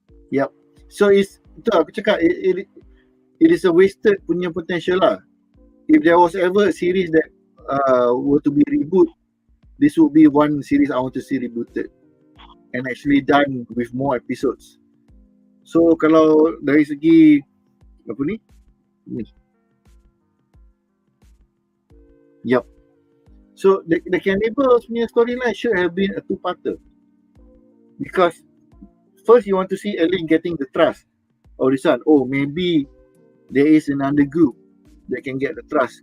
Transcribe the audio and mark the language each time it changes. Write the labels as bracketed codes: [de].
[en] Yep. So [ms] itu aku cakap [en] it is a wasted [ms] punya [en] potential lah. If there was ever a series that were to be reboot, this would be one series I want to see rebooted and actually done with more episodes. [ms] So kalau dari segi apa ni? [en] Yep. So the cannibals [ms] punya [en] storyline should have been a two-parter. Because first you want to see Ellie getting the trust of this one. Oh, maybe there is another group that can get the trust.